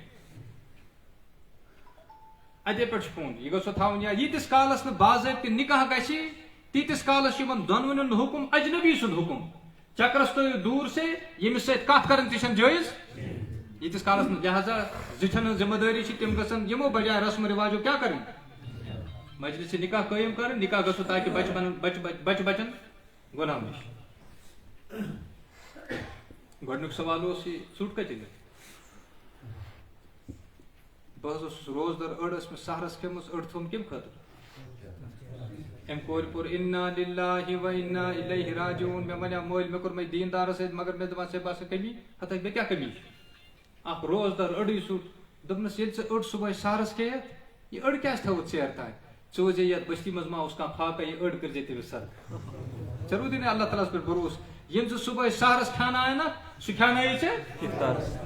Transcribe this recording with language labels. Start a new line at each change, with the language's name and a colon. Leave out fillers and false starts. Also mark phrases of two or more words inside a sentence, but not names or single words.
Kashmiri: اَتے پٮ۪ٹھ چھُ فون یہِ گوٚژھ تھاوُن یا ییٖتِس کالس نہٕ باضٲبطہٕ نکاح گژھِ تیٖتِس کالس چھُ یِمن دۄنوٕنی ہُنٛد حُکُم اجنبی سُنٛد حُکُم چکرس تھٲیِو دوٗر سے ییٚمِس سۭتۍ کتھ کرٕنۍ تہِ چھنہٕ جٲیِز ییٖتِس کالس نہٕ لہٰذا زِٹھٮ۪ن ہٕنٛز ذمہٕ دٲری چھِ تِم گژھن یِمو بجاے رسم رِواجو کیٛاہ کرٕنۍ مجلسِ نکاح قٲیِم کرٕنۍ نکاح گژھو تاکہِ بچہِ بچن گۄناہ نِش گۄڈنیُک سوال اوس یہِ ژوٚٹ کتہِ أنِتھ بہٕ حظ اوسُس روزدر أڑ ٲس مےٚ سحرس کھیٚمٕژ أڑ تھوٚوُم کمہِ خٲطرٕ أمۍ کورِ پوٚر اِنا
Arabic: لِلّٰہِ و اِنا اِلیہِ راجعوٗن
Kashmiri: مےٚ وَنیٛاو مٲلۍ مےٚ کوٚر مےٚ دیٖندارس سۭتۍ مگر مےٚ دپان ژےٚ باسان کٔمی ہتا مےٚ کیٛاہ کٔمی چھِ اکھ روزدر أڑٕے ژوٚٹ دوٚپنس ییٚلہِ ژٕ أڑ صبحٲے سحرس کھیٚیَکھ یہِ أڑ کیٛازِ تھٲوٕتھ ژیر تانۍ ژٕ وٕچھزے یتھ بٔستی منٛز ما اوس کانٛہہ فاقہ یہِ أڑ کٔرزے تٔمِس سر ژےٚ روٗدٕے نہٕ اللہ تعالیٰ ہس پٮ۪ٹھ بروسہٕ ییٚلہِ ژٕ صبحٲے سحرس کھیٛانایکھ سُہ کھیٛانٲیی ژےٚ اِفطارس